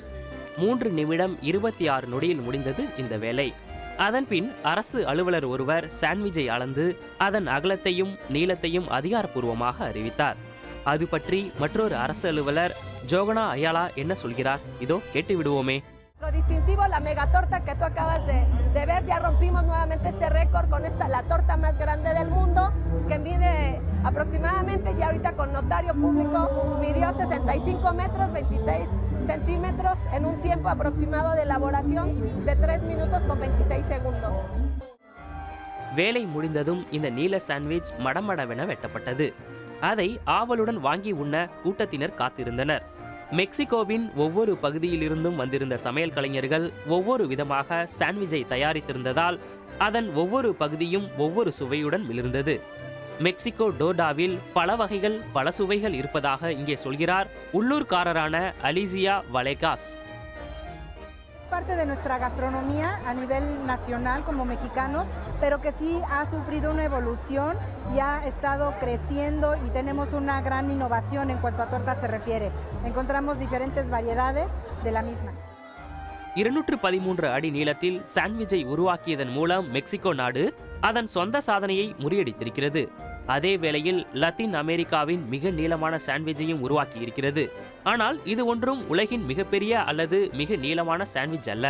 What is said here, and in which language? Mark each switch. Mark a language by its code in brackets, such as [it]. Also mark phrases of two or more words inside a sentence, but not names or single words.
[ta] 3 நிமிடம் 26 நொடியில் முடிந்தது இந்த வேலை. அதன்பின் அரசு அலுவலர் ஒருவர் சாண்ட்விச்சை அளந்து அதன் அகலத்தையும் நீளத்தையும் அதிகாரப்பூர்வமாக அறிவித்தார். அது பற்றி மற்றொரு அரசு அலுவலர் ஜோகனா அயாலா என்ன சொல்கிறார், இதோ கேட்டு விடுவோமே. [es] Lo distintivo, la mega torta que tú acabas de ver, ya rompimos nuevamente este récord con la torta más grande del mundo, que mide aproximadamente, ya ahorita con notario público, midió 65 metros, 26 centímetros en un tiempo aproximado de elaboración de 3 minutos con 26 segundos. [ta] வேலை முடிந்ததும் இந்த நீல சாண்ட்விச் மடமடவென வெட்டப்பட்டது. அதை ஆவலுடன் வாங்கி உண்ண கூட்டத்தினர் காத்திருந்தனர். மெக்சிகோவின் ஒவ்வொரு பகுதியிலிருந்தும் வந்திருந்த சமையல் கலைஞர்கள் ஒவ்வொரு விதமாக சாண்ட்விச்சை தயாரித்திருந்ததால் அதன் ஒவ்வொரு பகுதியும் ஒவ்வொரு சுவையுடன் மிளிர்ந்தது. மெக்சிகோ டோர்டாவில் பல வகைகள் பல சுவைகள் இருப்பதாக இங்கே சொல்கிறார் உள்ளூர்காரரான அலிசியா வலேகாஸ். [es] Parte de nuestra gastronomía a nivel nacional como mexicanos, pero que sí ha sufrido una evolución y ha estado creciendo y tenemos una gran innovación en cuanto a tortas se refiere. Encontramos diferentes variedades de la misma. [ta] 213 அடி நீளத்தில் சாண்ட்விச்சை உருவாக்கியதன் மூலம் மெக்சிகோ நாடு அதன் சொந்த சாதனையை முறியடித்திருக்கிறது. அதே வேளையில் லத்தீன் அமெரிக்காவின் மிக நீளமான சாண்ட்விச்சையும் உருவாக்கி இருக்கிறது. ஆனால் இது ஒன்றும் உலகின் மிகப்பெரிய அல்லது மிக நீளமான சாண்ட்விச் அல்ல.